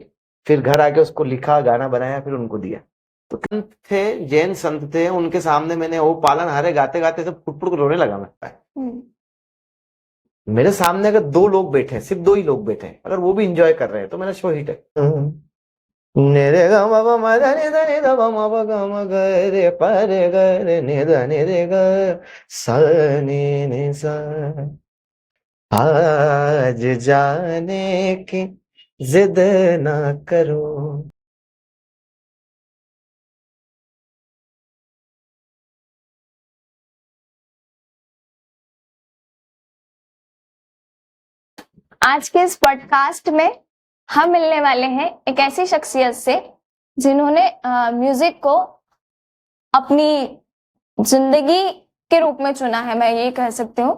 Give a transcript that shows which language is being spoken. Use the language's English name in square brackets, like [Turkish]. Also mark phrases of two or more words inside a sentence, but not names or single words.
[Hindi] फिर घर आके उसको लिखा, गाना बनाया, फिर उनको दिया। तो संत थे, जैन संत थे, उनके सामने मैंने वो पालन हारे गाते गाते सब फुट फुट रोने लगा मैं। मेरे सामने अगर 2 लोग बैठे हैं, सिर्फ 2 ही लोग बैठे हैं, अगर वो भी इंजॉय कर रहे हैं तो मेरा शो हिट है। निरे ग म प म ध नि ध नि ध प म प ग म ग रे प रे ग रे नि ध नि रे ग स नि नि सा। आज जाने की जिद ना करो। आज के इस पॉडकास्ट में हम मिलने वाले हैं एक ऐसी शख्सियत से जिन्होंने म्यूजिक को अपनी जिंदगी के रूप में चुना है, मैं ये कह सकती हूँ।